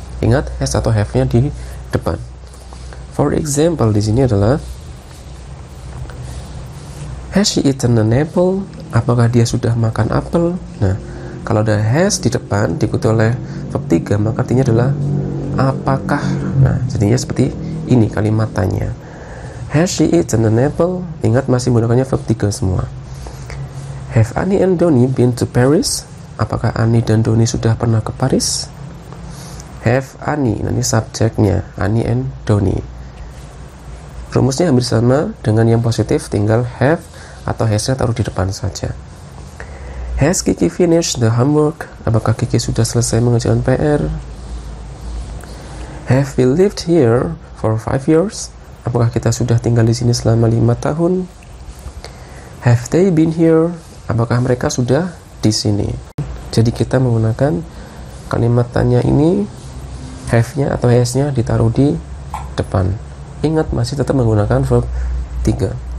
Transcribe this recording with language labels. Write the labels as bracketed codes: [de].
[id] Ingat, has atau have-nya di depan. [en] For example [id] di sini adalah [en] has she eaten an apple? [id] Apakah dia sudah makan apel? Nah, kalau ada has di depan diikuti oleh verb 3, maka artinya adalah apakah. Nah, jadinya seperti ini kalimat tanya. [en] Has she eaten an apple? [id] Ingat, masih menggunakannya verb 3 semua. [en] Have Annie and Donnie been to Paris? [id] Apakah Annie dan Donnie sudah pernah ke Paris? Have Annie, nanti subjeknya Annie and Donnie. Rumusnya hampir sama dengan yang positif, tinggal have atau has-nya taruh di depan saja. [en] Has Kiki finished the homework? [id] Apakah Kiki sudah selesai mengerjakan PR? [en] Have we lived here for 5 years? [id] Apakah kita sudah tinggal di sini selama 5 tahun? [en] Have they been here? [id] Apakah mereka sudah di sini? Jadi kita menggunakan kalimat tanya ini, have-nya atau has-nya ditaruh di depan. Ingat, masih tetap menggunakan verb 3.